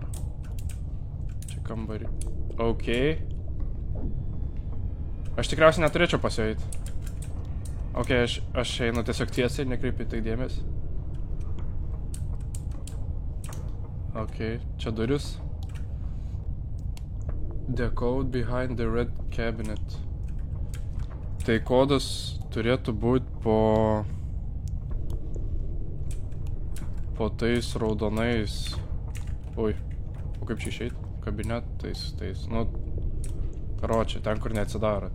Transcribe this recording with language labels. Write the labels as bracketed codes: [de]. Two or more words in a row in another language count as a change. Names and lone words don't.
[lt] Čia kambarį. Okei. Aš tikriausiai neturėčiau pas jo eiti. Okei, aš einu tiesiog tiesiai, nekreipiu tai dėmesį. Okei, čia duris. [en] The code behind the red cabinet. [lt] Tai kodas turėtų būti po tais raudonais. Ui, o kaip čia išeit? Kabinetais, tais, nu, karočią, ten kur neatsidaro.